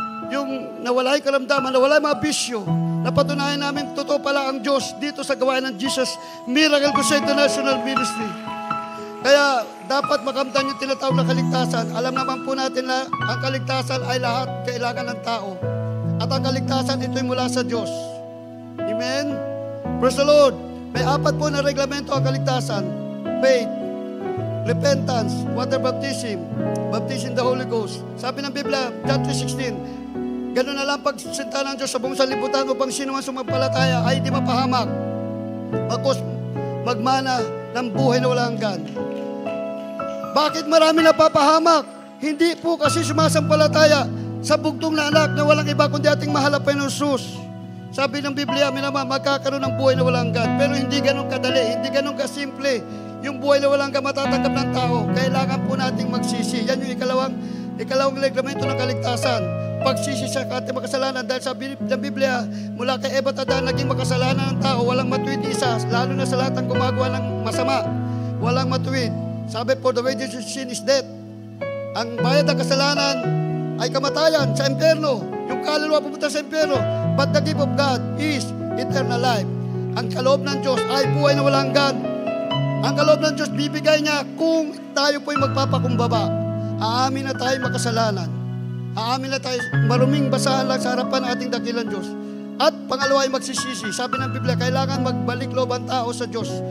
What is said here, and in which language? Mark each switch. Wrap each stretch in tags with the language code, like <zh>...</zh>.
<tl>Yung nawala yung karamdaman, nawala yung mga bisyo. Napatunayan namin, totoo pala ang Diyos dito sa gawain ng Jesus Miracle Crusade International Ministry. Kaya dapat makamtan yung tinatawag na kaligtasan. Alam naman po natin na ang kaligtasan ay lahat kailangan ng tao. At ang kaligtasan, ito'y mula sa Diyos. Amen?</tl> <en>Praise the Lord.</en> <tl>May 4 po na reglamento ang kaligtasan.</tl> <en>Faith, repentance, water baptism, baptism in the Holy Ghost.</en> <tl>Sabi ng Biblia, John 3:16, gano'n na lang pagsinta ng Diyos sa buong sanlibutan upang sino man sumampalataya ay hindi mapahamak. Pagkos magmana ng buhay na walang hanggan. Bakit marami napapahamak? Hindi po kasi sumasampalataya sa bugtong na anak na walang iba kundi ating mahal na Panginoon Jesus. Sabi ng Biblia, minamang magkakaroon ng buhay na walang hanggan. Pero hindi ganun kadali, hindi ganun kasimple. Yung buhay na walang hanggan matatanggap ng tao. Kailangan po nating magsisi. Yan yung ikalawang reglamento ng kaligtasan. Pagsisi sa ating makasalanan. Dahil sabi ng Biblia, mula kay Eva at Adan, naging makasalanan ng tao. Walang matuwid isa, lalo na sa lahat ng gumagawa ng masama. Walang matuwid. Sabi po,</tl> <en>the wages of sin is death.</en> <tl>Ang bayad ng kasalanan ay kamatayan sa impyerno. Yung kaluluwa pupunta sa impyerno.</tl> <en>But the gift of God is eternal life.</en> <tl>Ang kaloob ng Diyos ay buhay na walang hanggan. Ang kaloob ng Diyos bibigay niya kung tayo po'y magpapakumbaba. Aamin na tayo makasalanan. Aamin na tayo maruming basahan lang sa harapan ng ating dakilang Diyos. At pangalawa ay magsisisi. Sabi ng Biblia, kailangan magbalik loob ang tao sa Diyos.</tl>